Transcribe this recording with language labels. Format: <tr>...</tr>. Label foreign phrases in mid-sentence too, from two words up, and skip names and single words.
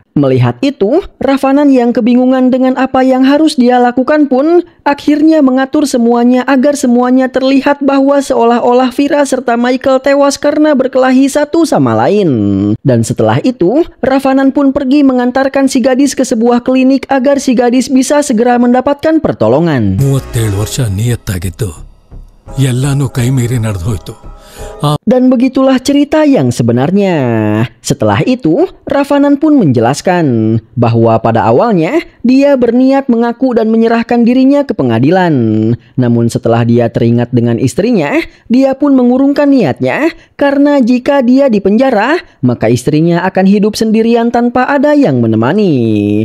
<id>Melihat itu, Ravanan yang kebingungan dengan apa yang harus dia lakukan pun akhirnya mengatur semuanya agar semuanya terlihat bahwa seolah-olah Vira serta Michael tewas karena berkelahi satu sama lain. Dan setelah itu, Ravanan pun pergi mengantarkan si gadis ke sebuah klinik agar si gadis bisa segera mendapatkan pertolongan.</id> <kn>37 ವರ್ಷ ನಿಯತ್ತಾಗಿದ್ದು ಎಲ್ಲಾನು ಕೈ ಮೀರಿ ನಡೆದು ಹೋಯ್ತು.</kn> <id>Dan begitulah cerita yang sebenarnya. Setelah itu, Ravanan pun menjelaskan bahwa pada awalnya dia berniat mengaku dan menyerahkan dirinya ke pengadilan. Namun setelah dia teringat dengan istrinya, dia pun mengurungkan niatnya karena jika dia dipenjara, maka istrinya akan hidup sendirian tanpa ada yang menemani.</id>